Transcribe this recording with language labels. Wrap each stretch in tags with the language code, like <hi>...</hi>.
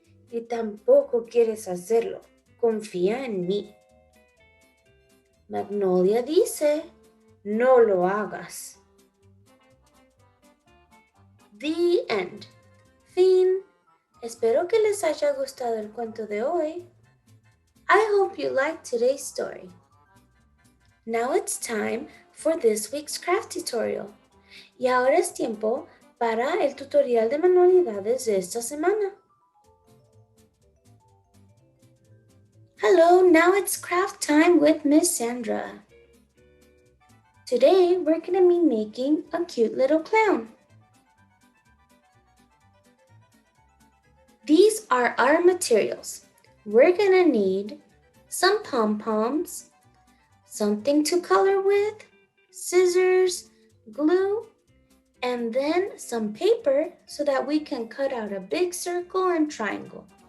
<es>Y tampoco quieres hacerlo. Confía en mí. Magnolia dice, no lo hagas.</es> <en>The end. Fin.</en> <es>Espero que les haya gustado el cuento de hoy.</es> <en>I hope you liked today's story. Now it's time for this week's craft tutorial.</en> <es>Y ahora es tiempo para el tutorial de manualidades de esta semana.</es> <en>Hello, now it's craft time with Miss Sandra. Today we're going to be making a cute little clown. These are our materials. We're going to need some pom-poms, something to color with, scissors, glue, and then some paper so that we can cut out a big circle and triangle.</en>